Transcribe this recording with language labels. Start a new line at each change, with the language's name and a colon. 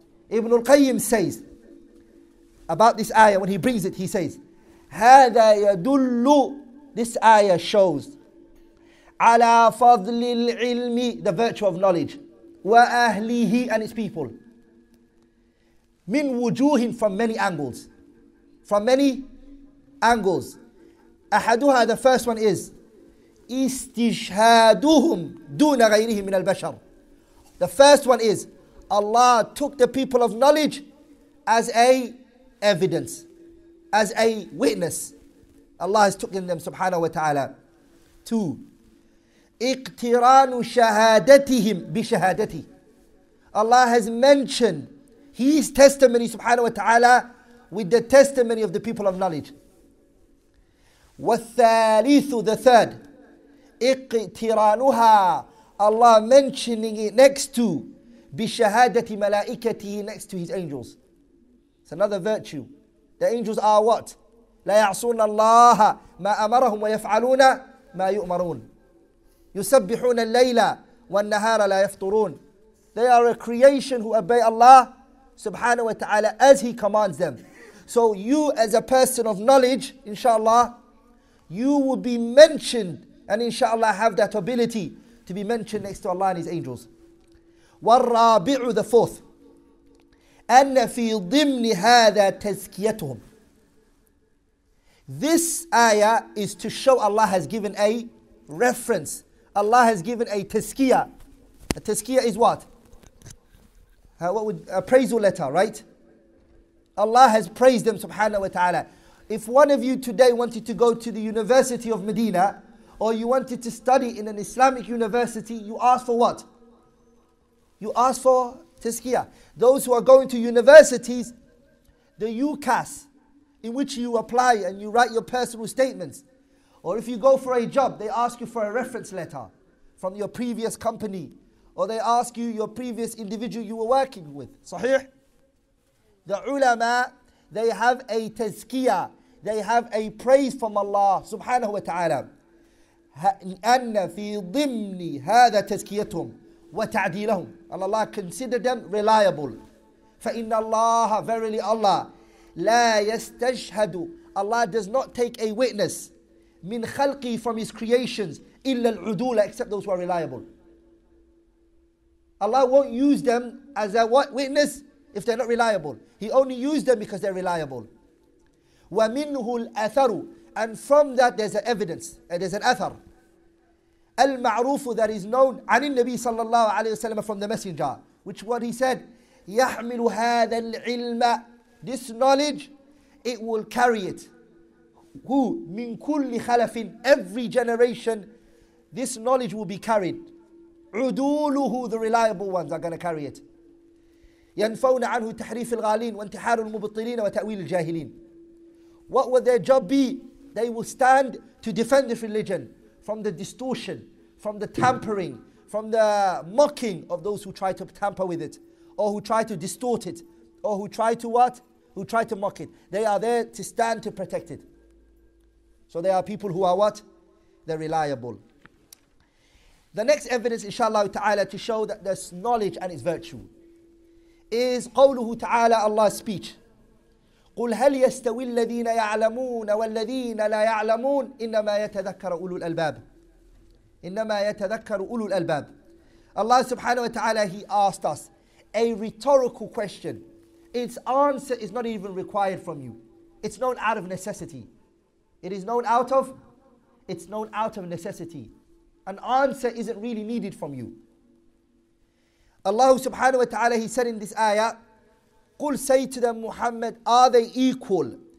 English: Ibn al-Qayyim says about this ayah, when he brings it, he says,
Arabic: هَذَا يَدُلُّ,
English: this ayah shows,
Arabic: عَلَى فَضْلِ الْعِلْمِ,
English: the virtue of knowledge.
Arabic: وأهله
English: and its people.
Arabic: من وجوه
English: from many angles. From many angles.
Arabic: أحدها,
English: the first one is
Arabic: استشهادهم دون غيرهم من البشر.
English: The first one is Allah took the people of knowledge as a evidence, as a witness. Allah has taken them subhanahu wa ta'ala.
Arabic: 2. اقتران شهادتهم بشهادته.
English: Allah has mentioned His testimony subhanahu wa ta'ala with the testimony of the people of knowledge.
Arabic: والثالث,
English: the third,
Arabic: اقترانها,
English: Allah mentioning it next to
Arabic: بشهادة ملائكته,
English: next to His angels. It's another virtue. The angels are what?
Arabic: لا يعصون الله ما أمرهم ويفعلون ما يؤمرون. يسبحون الليل والنهار لا يفطرون.
English: They are a creation who obey Allah subhanahu wa ta'ala as He commands them. So you as a person of knowledge, inshallah, you will be mentioned and inshallah have that ability to be mentioned next to Allah and His angels.
Arabic: والرابع,
English: the fourth,
Arabic: أن في ضمن هذا تزكيتهم.
English: This ayah is to show Allah has given a reference. Allah has given a tazkiyah. A tazkiyah is what? What would appraisal letter, right? Allah has praised them subhanahu wa ta'ala. If one of you today wanted to go to the University of Medina, or you wanted to study in an Islamic university, you ask for what? You ask for tazkiyah. Those who are going to universities, the UCAS, in which you apply and you write your personal statements. Or if you go for a job, they ask you for a reference letter from your previous company. Or they ask you your previous individual you were working with. Sahih? The ulama, they have a tazkiyah. They have a praise from Allah subhanahu wa ta'ala.
Arabic: أن في ضمن هذا تزكيتهم وتعديلهم.
English: Allah considered them reliable.
Arabic: فإن الله,
English: verily Allah,
Arabic: لا يستشهد,
English: Allah does not take a witness
Arabic: min khalqi,
English: from His creations,
Arabic: إلا العدول,
English: except those who are reliable. Allah won't use them as a what? Witness if they're not reliable. He only used them because they're reliable.
Arabic: وَمِنْهُ الْأَثَرُ,
English: and from that there's an evidence, there's an athar. Al-ma'rufu, that is known,
Arabic: عن النبي صلى الله عليه وسلم,
English: from the messenger, which what he said,
Arabic: يحمل هذا العلم,
English: this knowledge, it will carry it. Who?
Arabic: Min kulli khalafin,
English: every generation, this knowledge will be carried.
Arabic: عدوله,
English: the reliable ones are going to carry it.
Arabic: ينفون عنه تحريف الغالين وانتحار المبطلين وتأويل الجاهلين.
English: What will their job be? They will stand to defend this religion from the distortion, from the tampering, from the mocking of those who try to tamper with it, or who try to distort it, or who try to what? Who try to mock it. They are there to stand to protect it. So they are people who are what? They're reliable. The next evidence, inshallah ta'ala, to show that there's knowledge and its virtue is
Arabic: قوله تعالى,
English: Allah's speech.
Arabic: قل هل يستوي الذين يعلمون والذين لا يعلمون إنما يتذكر أولو الألباب. إنما يتذكر أولو الألباب.
English: Allah subhanahu wa ta'ala, He asked us a rhetorical question. Its answer is not even required from you. It's known out of necessity. It is known out of, it's known out of necessity. An answer isn't really needed from you. Allah subhanahu wa ta'ala, He said in this ayah,
Arabic: قُلْ,
English: say to them, Muhammad, are they equal?